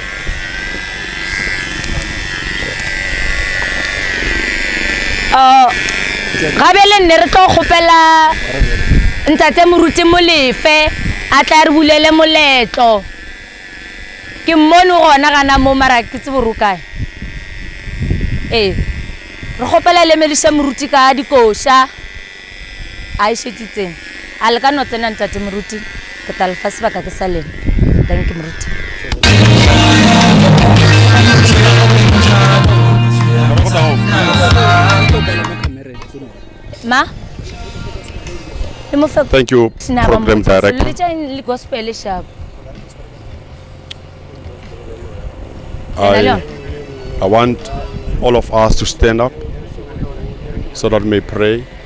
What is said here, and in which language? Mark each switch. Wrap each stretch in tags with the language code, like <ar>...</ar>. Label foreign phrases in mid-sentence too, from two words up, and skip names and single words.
<tn>gabe le nne re tlo gopela ntate moruti molefe a tla re bulele moletlo ke mmone gona gana mo mara ke tseborukae re gopela le melisa moruti ka dikosha a ishetsitseng a le ka no tsena ntate moruti ke tla lefa sebaka ke sa lena</tn> <en>thank you</en> <tn>moruti ma</tn> <en>Thank you, Program Director. I want all of us to stand up so that we may pray.</en>